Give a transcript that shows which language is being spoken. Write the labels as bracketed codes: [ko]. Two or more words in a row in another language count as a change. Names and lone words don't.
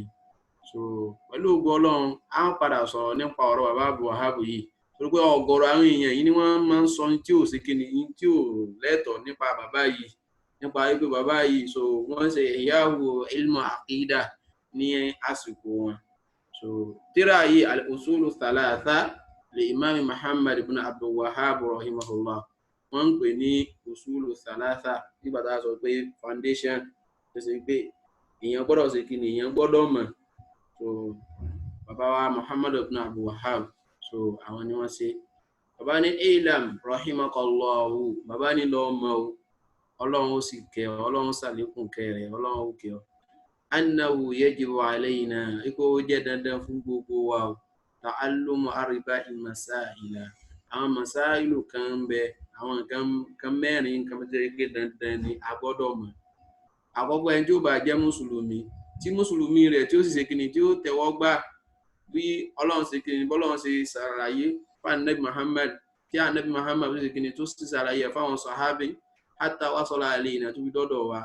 [yo] So pẹ̀lú ògo Ọlọ́run á ń padà sọ̀rọ̀ nípa ọ̀rọ̀ bàbá Abdul Wahab yìí, torí pé ọ̀gọ̀rọ̀ àwọn èèyàn yìí ni wọ́n máa ń sọ tí ò ṣe kí ni, tí ò lẹ́tọ̀ọ́ nípa bàbá yìí, nípa wípé bàbá yìí so wọ́n ṣe ìyáwó [ar] علم عقيدة [yo] ní àsìkò wọn. So tírà yìí al-Usulu Thalatha li Imam Muhammad ibn Abdul Wahab rahimahullah, wọ́n ń pè ní Usulu Thalatha nígbà tá a sọ pé foundation tó ṣe pé èèyàn gbọ́dọ̀ ṣe kí ni, èèyàn gbọ́dọ̀ mọ̀. So bàbá wa Muhammad ibn Abdul Wahab, so àwọn ni wọ́n ṣe. Bàbá ní [ar] اعلم رحمك الله, [yo] bàbá ní lọ mọ̀ o, ọlọ́run ó sì kẹ́ ọ, ọlọ́run ṣàlékún kẹ́ rẹ̀, ọlọ́run ó kẹ́ ọ. [ar] أنه يجب علينا, [yo] ipò ó jẹ́ dandan fún gbogbo wa o, [ar] تعلم أربع مسائل, [yo] àwọn masailu kan ń bẹ, àwọn nǹkan mẹ́rin nǹkan jẹ́ pé dandan ni a gbọ́dọ̀ mọ̀. Àkọ́kọ́, ẹni tí ó bá jẹ́ mùsùlùmí, tí mùsùlùmí rẹ̀ tí ó sì ṣe kíni, tí ó tẹ́wọ́ gbà bí ọlọ́run ṣe kíni, bọ́lọ́run ṣe ṣàlàyé fún Ànábì Muhammad, tí Ànábì Muhammad ṣe kíni, tó sì ṣàlàyé fáwọn sàhábì [ar] حتى وصل إلينا, [yo] tó fi dọ́dọ̀ wa.